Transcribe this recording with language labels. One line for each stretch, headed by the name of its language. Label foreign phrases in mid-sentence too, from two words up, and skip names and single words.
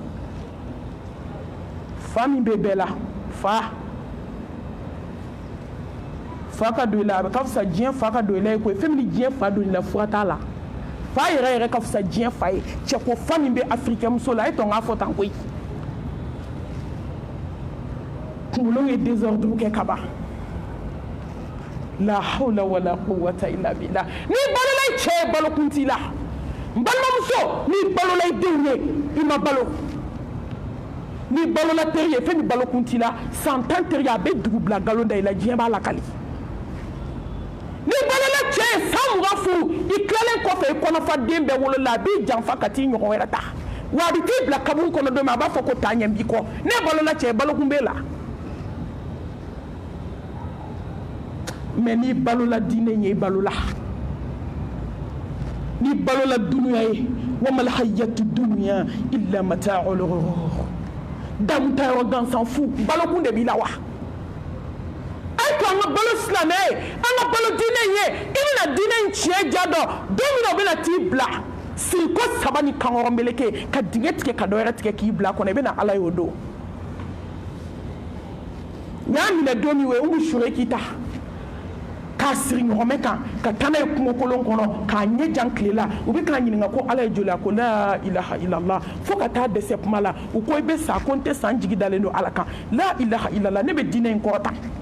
Bambara: fa min bɛ bɛɛ la fa ka don i la a bɛ ka fisa diɲɛ fa ka don i la ye koyi fɛn min diɲɛ fa don i la fura t'a la fa yɛrɛ ka fisa diɲɛ fa ye cɛko fa min bɛ afirikɛmuso la a ye tɔn k'a fɔ tan koyi kunkolo ye désordre kɛ ka ban
Arabic: لا حول ولا قوة إلا بالله
Bambara: n'i balola i cɛ ye balokun t'i la n balimamuso n'i balola i denw ye i ma balo n'i balola teri ye fɛn min balokun t'i la san 10 teri a bɛ dugu bila nkalon da i la diɲɛ b'a lakali n'i balola cɛ ye san mugan furu i kilalen kɔfɛ i kɔnɔfa den bɛɛ wolola a b'i janfa ka t'i ɲɔgɔn wɛrɛ ta wa a bɛ t'i bila kaburu kɔnɔ don min a b'a fɔ ko taa ɲɛ b'i kɔ ne balola cɛ balokun b'e la mais n'i balola diinɛ ye i balola n'i balola dunuya ye
Arabic: وما الحياة الدنيا إلا متاع الغرور
Bambara: damu ta yɔrɔ gansan fu balokun de b'i la wa to an ka balo silamɛ ye an ka balo diinɛ ye i bɛna diinɛ in tiɲɛ ja dɔn don min na o bɛna t'i bila siriko 3 ni kankɔrɔ meleke ka dingɛ tigɛ ka dɔ wɛrɛ tigɛ k'i bila a kɔnɔ i bɛna ala y'o don n y'a minɛ don min o ye Umu Shureki ta k'a siri ɲɔgɔmɛ kan ka taa n'a ye kungokolon kɔnɔ k'a ɲɛ jan tile la u bɛ k'a ɲininka ko ala ye joli a ko
Arabic: لا إله إلا الله
Bambara: fo ka taa dɛsɛ kuma la u ko i bɛ sa ko n tɛ sa n jigi dalen don ala kan
Arabic: لا إله إلا الله
Bambara: ne bɛ diinɛ in kɔrɔta